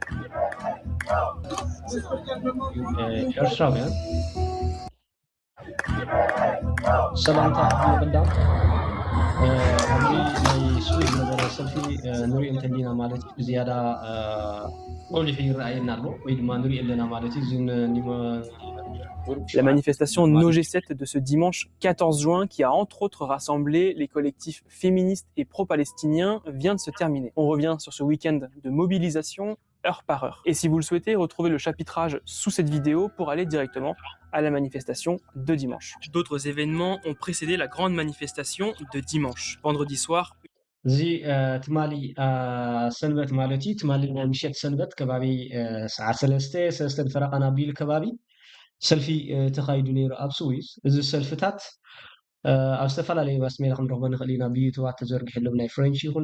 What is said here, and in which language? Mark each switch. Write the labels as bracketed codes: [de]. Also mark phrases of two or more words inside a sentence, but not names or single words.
[ti] ኤርትራውያን ሰላምታ ይቅዳም ኣብዚ ናይ ስዊድ ነበረ ሰልፊ ንሪኦ እንተሊና ማለት እዩ ብዝያዳ ቆሊሑ ይረኣየና ኣሎ ወይ ድማ ንሪኦ ኣለና ማለት እዩ [fr] La manifestation No G7 de ce dimanche 14 juin, qui a entre autres rassemblé les collectifs féministes et pro-palestiniens, vient de se terminer. On revient sur ce week-end de mobilisation heure par heure. Et si vous le souhaitez, retrouvez le chapitrage sous cette vidéo pour aller directement à la manifestation de dimanche. D'autres événements ont précédé la grande manifestation de dimanche. Vendredi soir, [ti] እዚ ትማሊ ሰንበት ማለት እዩ ትማሊ ናይ ምሸት ሰንበት ከባቢ ሰዓት 3 ፈረቓን ኣቢሉ ከባቢ ሰልፊ ተኻይዱ ነይሩ ኣብ ስዊዝ እዚ ሰልፍታት ኣብ ዝተፈላለዩ ማስሜላ ክንረኽቦ ንኽእል ኢና ብዩቱባት ተዘርጊሕሎም ናይ ፍሬንች ይኹን